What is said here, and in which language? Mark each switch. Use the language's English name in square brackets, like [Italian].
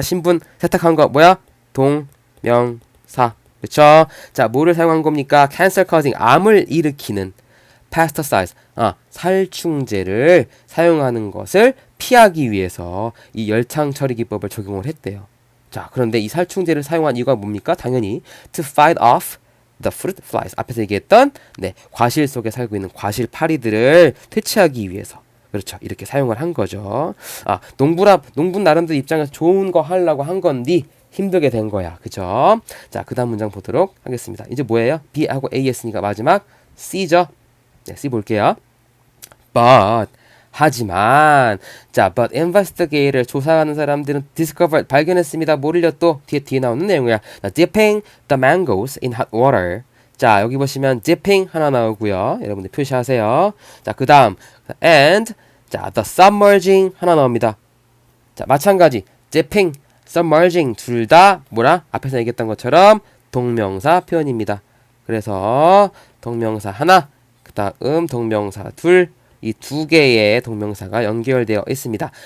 [Korean] 신분 세탁한 거 뭐야? 동명사. 그쵸? 자, 뭐를 사용한 겁니까? cancer causing, 암을 일으키는 pesticides, 살충제를 사용하는 것을 피하기 위해서 이 열창 처리 기법을 적용을 했대요. 자, 그런데 이 살충제를 사용한 이유가 뭡니까? 당연히 [English] to fight off the fruit flies. [Korean] 앞에서 얘기했던 과실 속에 살고 있는 과실 파리들을 퇴치하기 위해서. 그렇죠. 이렇게 사용을 한 거죠. 농부 나름대로 입장에서 좋은 거 하려고 한 건데 힘들게 된 거야. 그죠? 자, 그 다음 문장 보도록 하겠습니다. 이제 뭐예요? B하고 A 했으니까 마지막 C죠? 네, C 볼게요. But, 하지만, 자, [English] but investigator, [Korean] 조사하는 사람들은 discovered, 발견했습니다. 뭐를요? 또 뒤에 나오는 내용이야. [English] dipping the mangoes in hot water. [Korean] 자, 여기 보시면 dipping 하나 나오고요. 여러분들 표시하세요. 자, 그 다음 and, 자, the submerging 하나 나옵니다. 자, 마찬가지 dipping, submerging 둘 다 뭐라? 앞에서 얘기했던 것처럼 동명사 표현입니다. 그래서 동명사 하나, 그 다음 동명사 둘, 이 두 개의 동명사가 연결되어 있습니다.